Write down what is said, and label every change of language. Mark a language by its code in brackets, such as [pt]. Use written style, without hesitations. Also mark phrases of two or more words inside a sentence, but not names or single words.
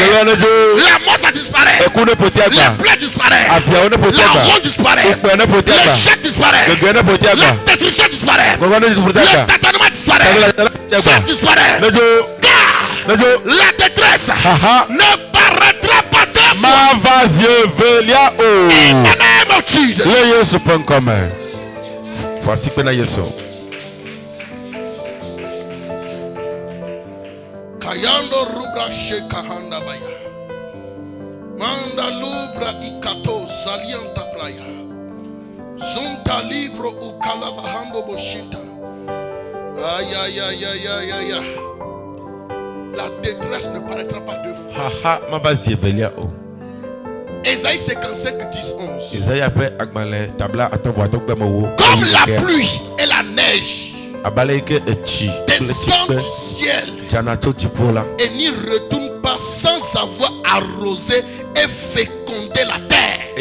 [fr] La mort ça disparaît. La plaie disparaît. La honte disparaît. L'échec disparaît. La destruction disparaît. Le tâtonnement disparaît. Ça disparaît. Car la détresse ne paraîtra pas deux fois. [en] In the name of Jesus. [fr] Voici que Yesu. Kayando rugra shekahanda baya. Manda lubra ikato salianta playa. Zunta libro ukalavahando boshita. Aïe aïe aïe aïe aïe aïe. La détresse ne paraîtra pas deux fois. Haha, ma base velia o. Ésaïe 55, 10, 11. Comme la pluie et la neige descendent du ciel et n'y retournent pas sans avoir arrosé et fécondé la terre.